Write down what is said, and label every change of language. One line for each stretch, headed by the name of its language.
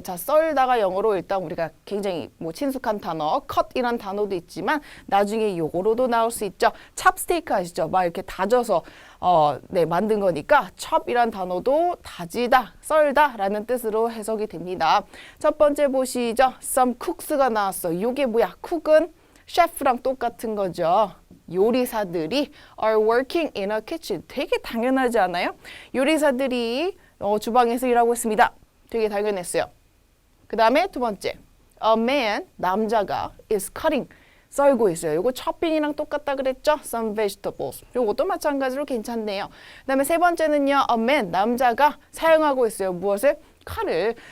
Korean: 자, 썰다가 영어로 일단 우리가 굉장히 뭐 친숙한 단어, cut이란 단어도 있지만 나중에 요거로도 나올 수 있죠. 찹스테이크 아시죠? 막 이렇게 다져서 네, 만든 거니까 chop이란 단어도 다지다, 썰다 라는 뜻으로 해석이 됩니다. 첫 번째 보시죠.
English: Some cooks
Korean: 가 나왔어. 요게 뭐야? cook은 셰프랑 똑같은 거죠. 요리사들이
English: are working in a kitchen.
Korean: 되게 당연하지 않아요? 요리사들이 주방에서 일하고 있습니다. 되게 당연했어요. 그 다음에 두 번째,
English: a man,
Korean: 남자가
English: is cutting.
Korean: 썰고 있어요. 요거 chopping이랑 똑같다 그랬죠?
English: Some vegetables.
Korean: 요것도 마찬가지로 괜찮네요. 그다음에 세 번째는요.
English: A man,
Korean: 남자가 사용하고 있어요. 무엇을? 칼을.